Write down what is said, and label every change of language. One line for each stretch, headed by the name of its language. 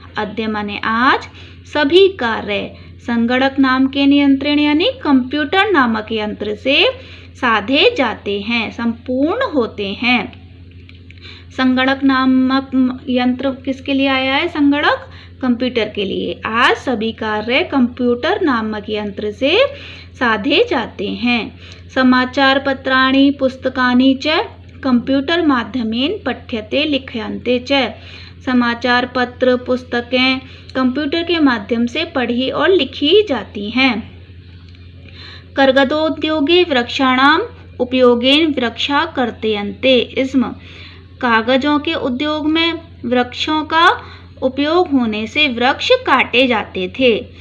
Hindi: अद्य माने आज सभी कार्य संगणक नाम के यंत्रेण यानी कंप्यूटर नामक यंत्र से साधे जाते हैं, संपूर्ण होते हैं। संगणक नामक यंत्र किसके लिए आया है? संगणक कंप्यूटर के लिए। आज सभी कार्य कंप्यूटर नामक यंत्र से साधे जाते हैं।
Sanskrit: समाचार पत्राणि पुस्तकानि च कंप्यूटर माध्यमेन पठ्यते लिख्यन्ते च।
Hindi: समाचार पत्र पुस्तकें कंप्यूटर के माध्यम से पढ़ी और लिखी जाती हैं।
Sanskrit: कागदोद्योगे वृक्षाणाम उपयोगेन वृक्षा कर्तयन्ते।
Hindi: इसमें कागजों के उद्योग में वृक्षों का उपयोग होने से वृक्ष काटे जाते थे।